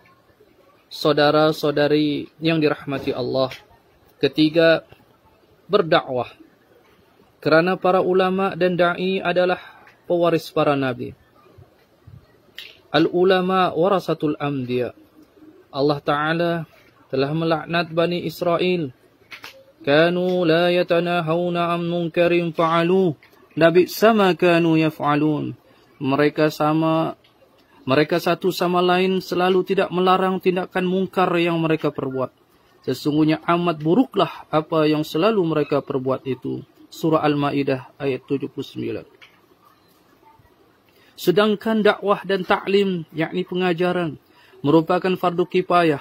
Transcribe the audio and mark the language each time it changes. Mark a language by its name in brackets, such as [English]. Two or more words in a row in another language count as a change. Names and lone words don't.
[Malay] Saudara-saudari yang dirahmati Allah, ketiga, berdakwah. Kerana para ulama dan da'i adalah pewaris para nabi. [Arabic] العلماء ورثة الأنبياء. Allah Ta'ala telah melaknat Bani Israel. كانوا لا يتناهون عن منكر فعلوه. لبئس ما كانوا يفعلون. [Malay] Mereka satu sama lain selalu tidak melarang tindakan mungkar yang mereka perbuat. Sesungguhnya amat buruklah apa yang selalu mereka perbuat itu. Surah Al-Ma'idah ayat 79. Sedangkan dakwah dan ta'lim, yakni pengajaran, merupakan fardu kifayah.